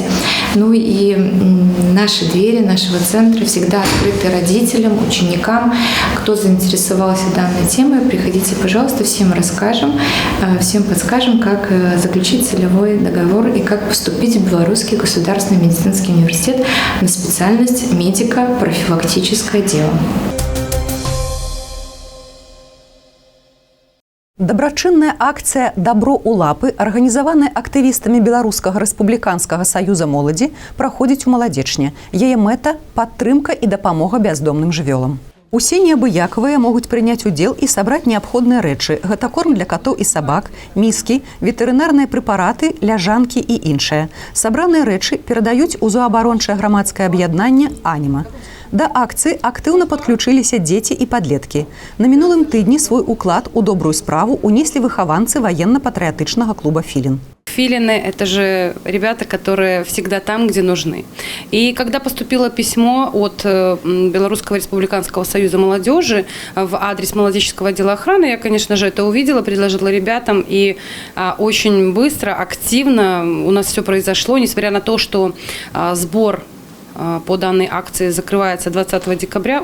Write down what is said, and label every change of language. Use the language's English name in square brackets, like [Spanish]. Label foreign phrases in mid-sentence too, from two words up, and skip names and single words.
[Russian] Ну и наши двери нашего центра всегда открыты родителям, ученикам. Кто заинтересовался данной темой, приходите, пожалуйста, всем расскажем, всем подскажем, как заключить целевой договор и как поступить в Белорусский государственный медицинский университет на специальность медико-профилактическое дело. [Belarusian] Дабрачынная акцыя «Дабро ў лапы», арганізаваная актывістамі Беларускага рэспубліканскага саюза моладзі, праходзіць у Маладзечне. Яе мэта – падтрымка і дапамога бяздомным жывёлам. Усе неабыякавыя могуць прыняць удзел і сабраць неабходныя рэчы. Гэта корм для катоў і сабак, міскі, ветэрынарныя прэпараты, ляжанкі і іншае. Сабраныя рэчы перадаюць у зоабарончае грамадскае аб'яднанне «Аніма». Да акцыі актыўна падключыліся дзеці і падлеткі. На мінулым тыдні свой уклад у добрую справу унеслі выхаванцы [Russian] военно-патриотичного клуба [Belarusian] «Филин». [Russian] Филины – это же ребята, которые всегда там, где нужны. И когда поступило письмо от Белорусского республиканского союза молодежи в адрес молодеческого отдела охраны, я, конечно же, это увидела, предложила ребятам, и очень быстро, активно у нас все произошло, несмотря на то, что сбор по данной акции закрывается 20 декабря.